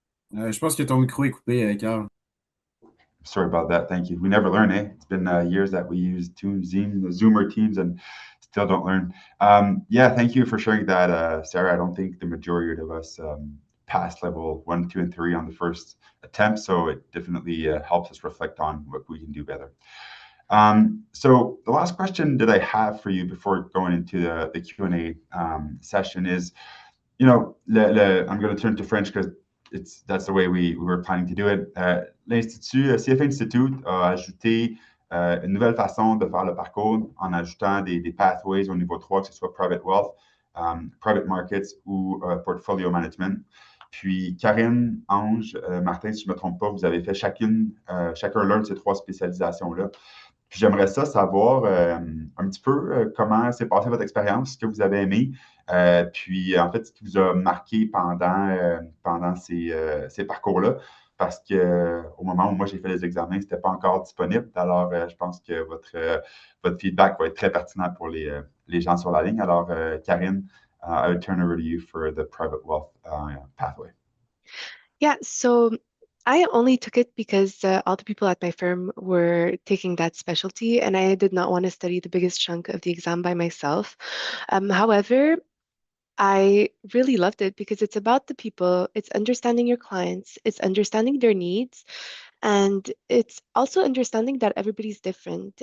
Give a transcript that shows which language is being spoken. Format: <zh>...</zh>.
<fr>Je pense que ton micro est coupé, Carl.</fr> <en>Sorry about that. Thank you. We never learn, eh? It's been years that we use Zoom or Teams, and still don't learn. Yeah, thank you for sharing that, Sarah. I don't think the majority of us passed level 1, 2, and 3 on the first attempt, so it definitely helps us reflect on what we can do better. So the last question that I have for you before going into the Q&A session is, I'm going to turn to French because that's the way we were planning to do it.</en> <fr>L'Institut, CFA Institute a ajouté une nouvelle façon de faire le parcours en ajoutant des pathways au niveau 3, que ce soit private wealth, private markets ou portfolio management. Puis Karine, Ange, Martin, si je ne me trompe pas, vous avez fait chacun l'un de ces 3 spécialisations-là. Puis j'aimerais savoir un petit peu comment s'est passée votre expérience, ce que vous avez aimé, puis en fait, ce qui vous a marqué pendant ces parcours-là, parce qu'au moment où moi j'ai fait les examens, ce n'était pas encore disponible. Alors, je pense que votre feedback va être très pertinent pour les gens sur la ligne. Alors,</fr> <en>Karine, I will turn over to you for the private wealth pathway. Yeah, so I only took it because all the people at my firm were taking that specialty, and I did not want to study the biggest chunk of the exam by myself. However, I really loved it because it's about the people, it's understanding your clients, it's understanding their needs, and it's also understanding that everybody's different.</en>